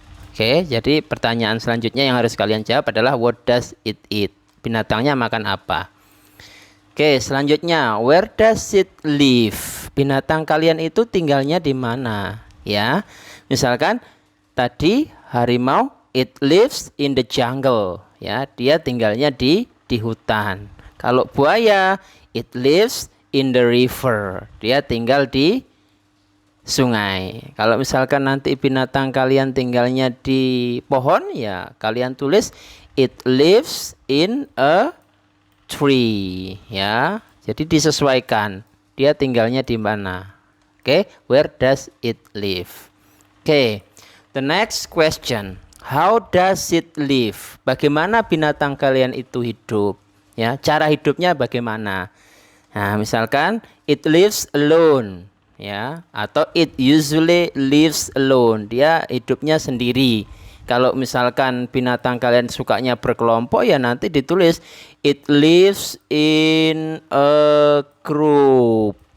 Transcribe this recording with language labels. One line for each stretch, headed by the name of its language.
Indonesian: Oke, jadi pertanyaan selanjutnya yang harus kalian jawab adalah
English: what does it eat?
Indonesian: Binatangnya makan apa?
English: Oke,
Indonesian: selanjutnya
English: where does it live?
Indonesian: Binatang kalian itu tinggalnya di mana? Ya, misalkan tadi harimau
English: it lives in the jungle.
Indonesian: Ya, dia tinggalnya di hutan. Kalau buaya
English: it lives in the river.
Indonesian: Dia tinggal di sungai. Kalau misalkan nanti binatang kalian tinggalnya di pohon, ya kalian tulis
English: it lives in a tree,
Indonesian: ya. Jadi disesuaikan dia tinggalnya di mana.
English: Oke, where does it live? Oke, the next question, how does it live?
Indonesian: Bagaimana binatang kalian itu hidup? Ya, cara hidupnya bagaimana?
English: Nah,
Indonesian: misalkan
English: it lives alone, ya,
Indonesian: atau
English: it usually lives alone.
Indonesian: Dia hidupnya sendiri. Kalau misalkan binatang kalian sukanya berkelompok, ya nanti ditulis
English: it lives in a group.